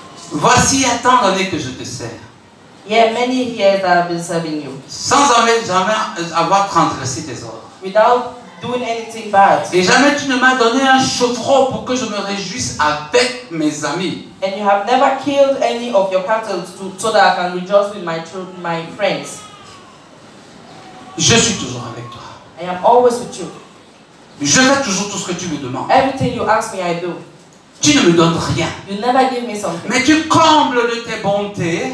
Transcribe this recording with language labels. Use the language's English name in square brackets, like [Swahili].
[French] voici, il y a tant d'années que je te sers, [English] yeah, many years that I've been serving you [French] sans jamais avoir transgressé tes ordres. [English] without doing anything bad. [French] Et jamais tu ne m'as donné un chevreau pour que je me réjouisse avec mes amis. [English] And you have never killed any of your cattle so that I can rejoice with my children, my friends. [French] Je suis toujours avec toi. [English] I am always with you. [French] Je fais toujours tout ce que tu me demandes. [English] Everything you ask me, I do. [French] Tu ne me donnes rien. [English] You never give me something. [French] Mais tu combles de tes bontés